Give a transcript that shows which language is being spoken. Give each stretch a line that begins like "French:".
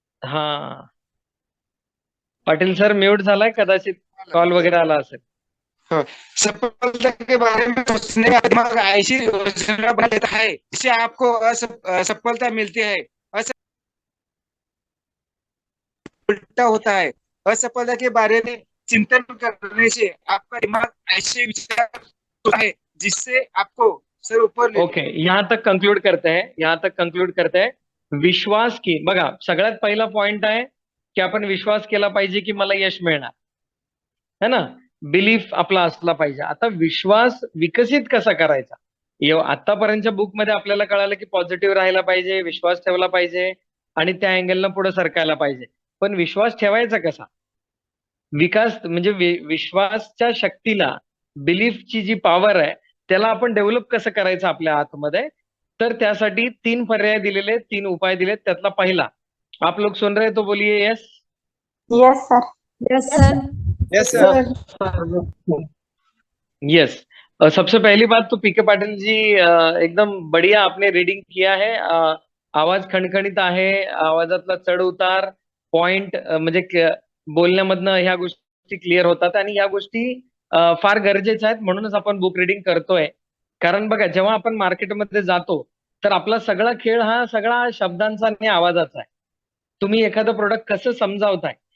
Marathi: हा, Patil sir mute झालाय, कदाचित कॉल वगैरे आला असेल.
Hindi: सफलता के बारे में सोचने का दिमाग ऐसी योजना बना लेता है जिससे आपको सफलता मिलती है। उल्टा होता है। असफलता के बारे में चिंतन करने से आपका दिमाग ऐसे विचार होता है जिससे आपको सर ऊपर ओके, यहाँ तक कंक्लूड करते हैं.
Marathi: विश्वास की, बघा, सगळ्यात पहिला पॉइंट आहे की आपण विश्वास केला पाहिजे की मला यश मिळणार, है ना. बिलीफ आपला असला पाहिजे. आता विश्वास विकसित कसा करायचा? आतापर्यंतच्या बुक मध्ये आपल्याला कळालं की पॉझिटिव्ह राहायला पाहिजे, विश्वास ठेवला पाहिजे आणि त्या अँगलनं पुढे सरकायला पाहिजे. पण विश्वास ठेवायचा कसा? विकास म्हणजे विश्वासच्या शक्तीला, बिलीफची जी पॉवर आहे त्याला आपण डेव्हलप कसं करायचं आपल्या आतमध्ये, तर त्यासाठी 3 पर्याय दिलेले, 3 उपाय दिलेत. त्यातला पहिला,
Hindi: आप लोग सुन रहे तो बोलिए yes.
English: Yes sir. Yes sir. Yes sir yes.
Hindi: सबसे पहली बात तो पीके पाटिल जी, एकदम बढ़िया आपने रीडिंग किया है.
Marathi: आवाज खणखणीत आहे, आवाजातला चढ उतार, पॉइंट, म्हणजे बोलण्यामधनं ह्या गोष्टी क्लिअर होतात आणि ह्या गोष्टी फार गरजेच्या आहेत. म्हणूनच आपण बुक रीडिंग करतोय. कारण बघा, जेव्हा आपण मार्केटमध्ये जातो तर आपला सगळा खेळ हा सगळा शब्दांचा आणि आवाजाचा आहे. तुम्ही एखादं प्रोडक्ट कसं समजावताय